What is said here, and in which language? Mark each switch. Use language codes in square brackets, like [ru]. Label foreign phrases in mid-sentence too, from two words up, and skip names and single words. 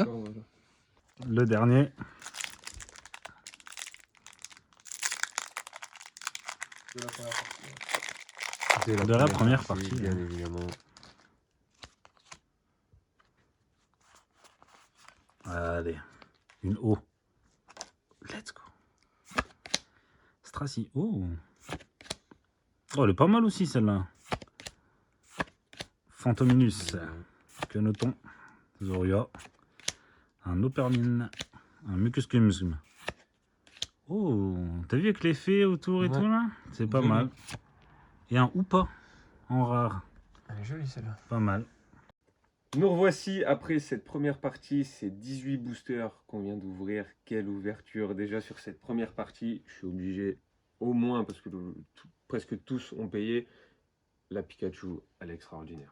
[fr] Le dernier. De la première partie, bien hein. évidemment. Allez, une O. [en] Let's go. [fr] Strassi. Oh. Oh, elle est pas mal aussi celle-là. Phantominus. Que notons? Zoria. Un Opermine. Un Mucuscumsum. Oh, t'as vu avec l'effet autour et Ouais. tout là? C'est pas Joli. mal. Et un Oupa en rare. Elle est jolie celle-là. Pas mal. Nous revoici après cette première partie, ces 18 boosters qu'on vient d'ouvrir. Quelle ouverture déjà sur cette première partie. Je suis obligé au moins, parce que presque tous ont payé, la Pikachu à l'extraordinaire.